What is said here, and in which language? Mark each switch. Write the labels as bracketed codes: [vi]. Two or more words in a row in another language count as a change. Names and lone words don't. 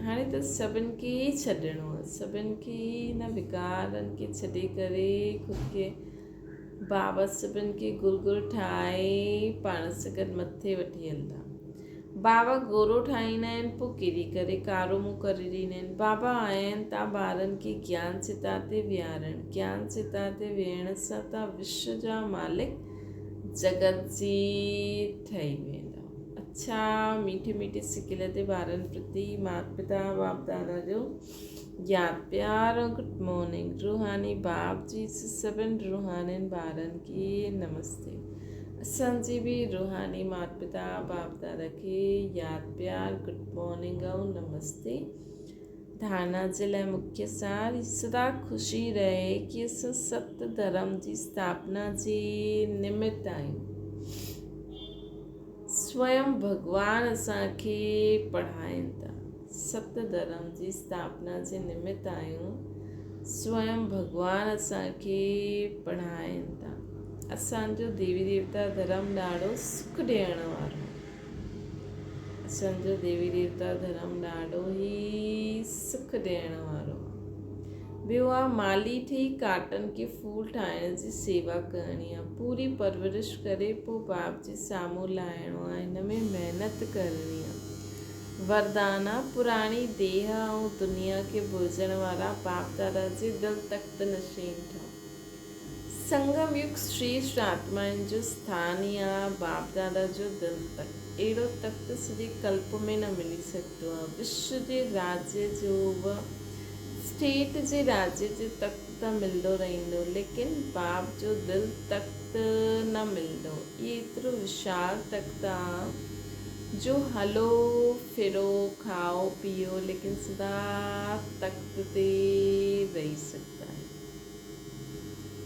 [sd] हाणे त सभिनि खे ई छॾिणो आहे, सभिनि खे हिन विकारनि खे छॾे करे ख़ुदि खे बाबा सभिनि खे गुलगुल ठाहे पाण सां गॾु मथे वठी हलंदा। बाबा गोरो ठाहींदा आहिनि, पोइ किरी करे कारो मुंहुं करे ॾींदा आहिनि। बाबा आहिनि तव्हां ॿारनि खे ज्ञान चिता ते विहारण। ज्ञान चिता ते विहण सां तव्हां विश्व जा मालिक जगत जी ठही वेंदा। अच्छा, मीठी मीठी सिकिल ते ॿारनि प्रति माता पिता बाप दादा जो यादि प्यार ऐं [en] good morning. [sd] रूहानी बाप जी सभिनि रूहानियुनि ॿारनि खे नमस्ते। असांजी बि रूहानी माता पिता बाप दादा खे यादि प्यार [en] good morning [sd] ऐं नमस्ते। धारणा जे लाइ मुख्य सार, सदा ख़ुशी रहे कि असां सत्य धर्म जी स्थापना जे निमित्त आहियूं। स्वयं भॻवानु असांखे पढ़ाइनि था। सत्य धर्म जी स्थापना जे निमित्त आहियूं। स्वयं भॻवानु असांखे पढ़ाइनि था। असांजो देवी देवता धर्म ॾाढो सुख ॾियण वारो। असांजो देवी देवता धर्म ॾाढो ई सुख ॾियण वारो। ॿियो आहे माली ठही काटनि खे फूल ठाहिण जी सेवा करणी आहे। पूरी परवरिश करे पोइ बाप जे साम्हूं लाहिणो आहे। हिन में महिनत करणी आहे। वरदान आहे पुराणी देह ऐं दुनिया खे भुलिजण वारा बाप दादा जे दिलि तख़्त नशीन ठहो। संगम युग श्रेष्ठ आत्माउनि जो स्थान ई आहे बाप दादा जो दिलि तख़्त। अहिड़ो तख़्त सॼे कल्प में न मिली सघंदो आहे। विश्व जे राज्य जो बि स्टेट जे राज्य जो तख़्त त मिलंदो रहंदो, लेकिन बाप जो दिलि तख़्त न मिलंदो। इहो एतिरो विशाल तख़्त आहे जो हलो फिरो खाओ पीओ लेकिन सदा तख़्त ते रही सघंदा आहिनि।